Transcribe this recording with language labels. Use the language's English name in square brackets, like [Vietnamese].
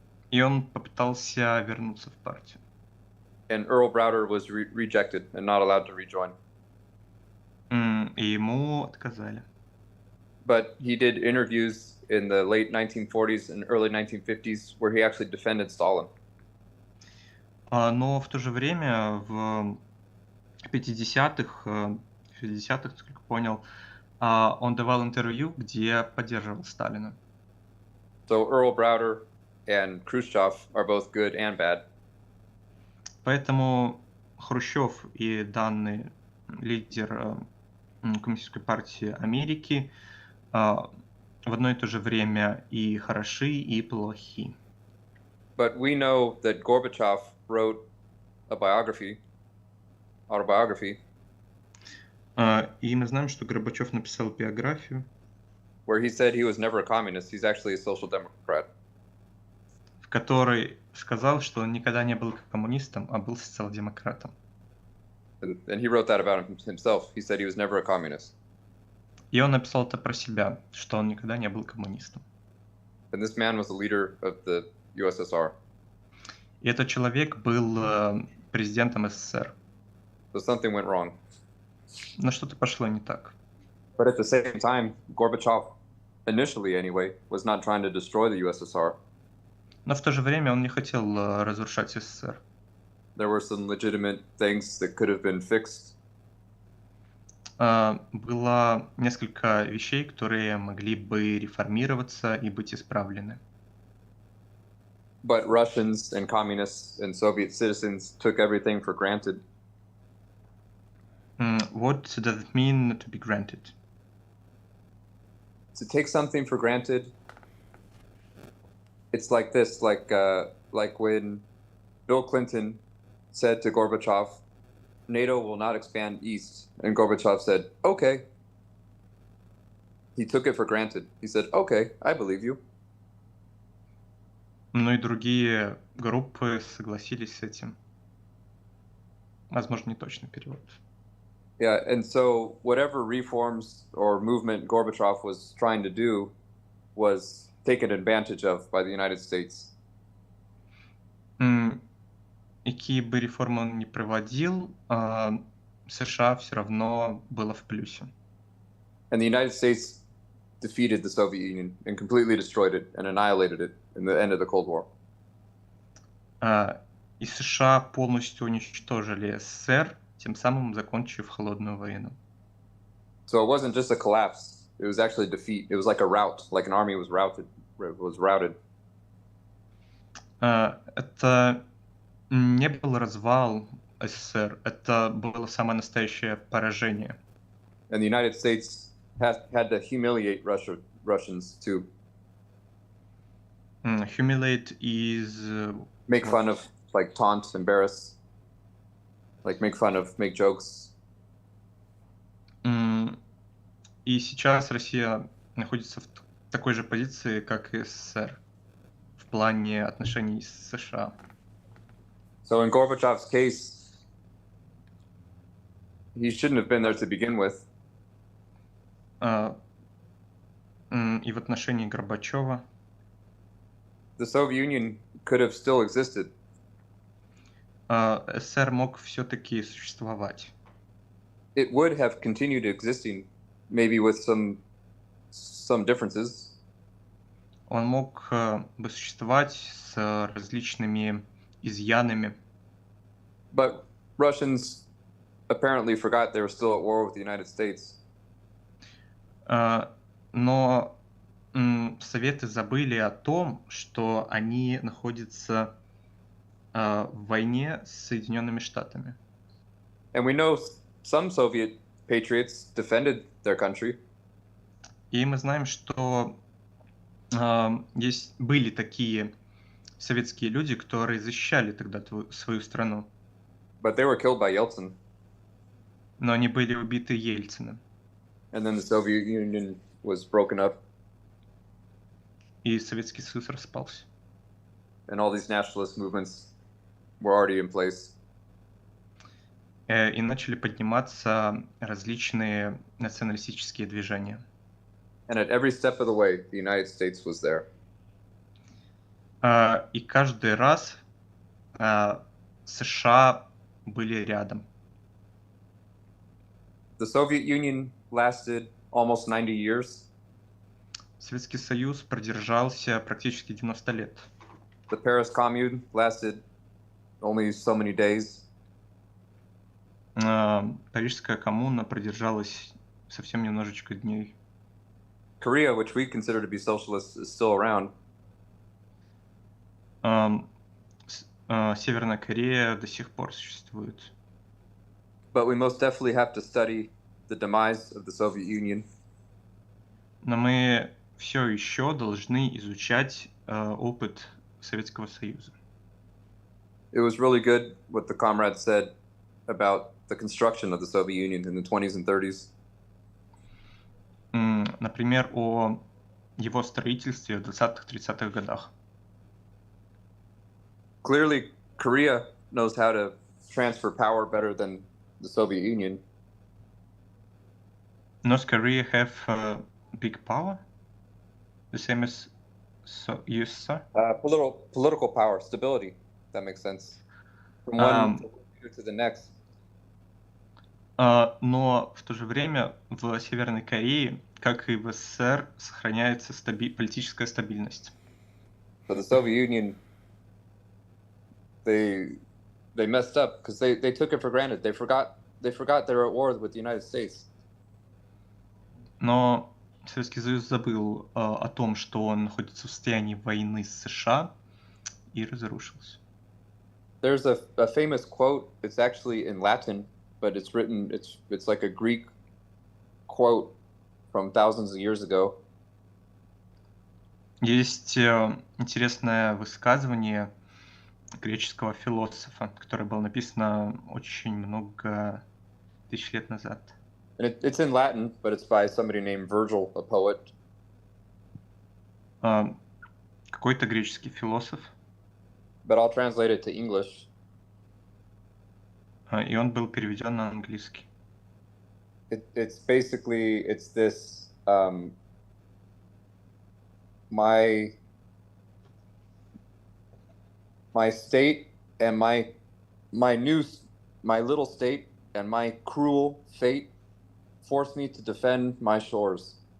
[Russian] И он попытался вернуться в партию. [English] And Earl Browder was rejected and not allowed to rejoin. [Russian] И ему отказали. [English] But he did interviews in the late 1940s and early 1950s where he actually defended Stalin. [Russian] Но в то же время в 50-х, 60-х, насколько понял, он давал интервью, где поддерживал Сталина. [English] So Earl Browder and Khrushchev are both good and bad. [Russian] Поэтому Хрущев и данный лидер Коммунистической партии Америки в одно и то же время и хороши, и плохи. [English] But we know that Gorbachev wrote a autobiography, [Russian] И мы знаем, что Горбачев написал биографию, [English] where he said he was never a communist. He's actually a social democrat. [Russian] в которой сказал, что он никогда не был коммунистом, а был социал-демократом. [English] And he wrote that about himself. He said he was never a communist. [Russian] И он написал это про себя, что он никогда не был коммунистом. [English] And this man was the leader of the USSR. [Russian] И этот человек был президентом СССР. [English] So something went wrong. [Russian] Но что-то пошло не так. [English] But at the same time, Gorbachev, initially anyway, was not trying to destroy the USSR. [Russian] Но в то же время он не хотел разрушать СССР. [English] There were some legitimate things that could have been fixed. [Russian] Было несколько вещей, которые могли бы реформироваться и быть исправлены. [English] But Russians and communists and Soviet citizens took everything for granted. What does it mean to be granted? To take something for granted, it's like this, like when Bill Clinton said to Gorbachev, NATO will not expand east, and Gorbachev said, okay. He took it for granted. He said, okay, I believe you. [Russian] Ну и другие группы согласились с этим. Возможно, не точный перевод. [English] Yeah, and so whatever reforms or movement Gorbachev was trying to do was taken advantage of by the United States. [Russian] Какие бы реформы он ни проводил, США все равно было в плюсе. [English] And the United States defeated the Soviet Union and completely destroyed it and annihilated it in the end of the Cold War. [Russian] И США полностью уничтожили СССР, тем самым закончив холодную войну. [English] So it wasn't just a collapse; it was actually defeat. It was like a rout, like an army was routed. [Russian] Это не был развал СССР, это было самое настоящее поражение. [English] And the United States had to humiliate Russians too. Humiliate is make fun of, like taunt, embarrass, like make fun of, make jokes. [Russian] И сейчас Россия находится в такой же позиции, как и СССР в плане отношений с США. [English] So in Gorbachev's case, he shouldn't have been there to begin with. [Russian] И в отношении Горбачева. [English] The Soviet Union could have still existed. [Russian] СССР мог все-таки существовать. [English] It would have continued existing, maybe with some differences. [Russian] Он мог бы существовать с различными изъянами. [English] But Russians apparently forgot they were still at war with the United States. [Russian] Но Советы забыли о том, что они находятся в войне с Соединенными Штатами. [English] And we know some Soviet patriots defended their country. [Russian] И мы знаем, что были такие советские люди, которые защищали тогда свою страну. [English] But they were killed by Yeltsin. [Russian] Но они были убиты Ельциным. [English] And then the Soviet Union was broken up. [Russian] И Советский Союз распался. [English] And all these nationalist movements were already in place. [Russian] И начали подниматься различные националистические движения. [English] And at every step of the way, the United States was there. [Russian] И каждый раз США были рядом. [English] The Soviet Union lasted almost 90 years. [Russian] Советский Союз продержался практически 90 лет. [English] The Paris Commune lasted only so many days. [Russian] Парижская коммуна продержалась совсем немножечко дней. [English] Korea, which we consider to be socialist, is still around. [Russian] Северная Корея до сих пор существует. [English] But we most definitely have to study the demise of the Soviet Union. [Russian] Но мы все еще должны изучать опыт Советского Союза. [English] It was really good what the comrade said about the construction of the Soviet Union in the 20s and 30s. [Russian] Например, о его строительстве в 20-30-х годах. [English] Clearly, Korea knows how to transfer power better than the Soviet Union. North Korea have big power, the same as USSR. Political power, stability. That makes sense. From one leader to the next. [Russian] Но в то же время в Северной Корее, как и в СССР, сохраняется политическая стабильность. [English] So the Soviet Union, they messed up because they took it for granted. They forgot they were at war with the United States. [Russian] Но Советский Союз забыл о том, что он находится в состоянии войны с США, и разрушился. [English] There's a famous quote. It's actually in Latin, but it's written. It's like a Greek quote from thousands of years ago. [Russian] Есть интересное высказывание греческого философа, которое было написано очень много тысяч лет назад. [English] And it's in Latin, but it's by somebody named Virgil, a poet. [Russian] Какой-то греческий философ. [English] But I'll translate it to English. [Russian] И он был переведен на английский. [English] It's basically this my state and my little state and my cruel fate forced me to defend my shores.